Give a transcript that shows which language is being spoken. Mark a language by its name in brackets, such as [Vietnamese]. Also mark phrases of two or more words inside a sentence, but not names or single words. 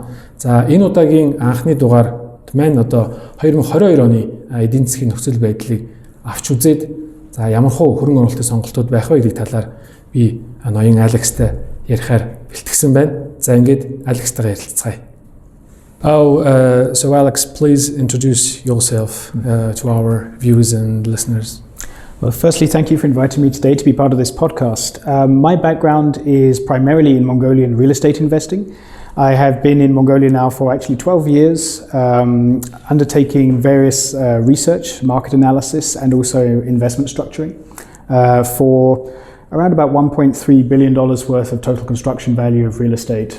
[Mongolian] За энэ удаагийн анхны дугаар маань 2022 оны эдийн засгийн нөхцөл байдлыг авч үзээд ямар хөө хөрөнгө оруулалтын сонголтууд байх вэ гэдэг талаар би ноён Алекстай ярихаар бэлтгэсэн байна. За ингээд Алекстайгаа ярилцгаая. [English] So Alex, please introduce yourself to our viewers and listeners. Well, firstly, thank you for inviting me today to be part of this podcast. My background is primarily in Mongolian real estate investing. I have been in Mongolia now for actually 12 years, undertaking various research, market analysis, and also investment structuring for around about $1.3 billion worth of total construction value of real estate.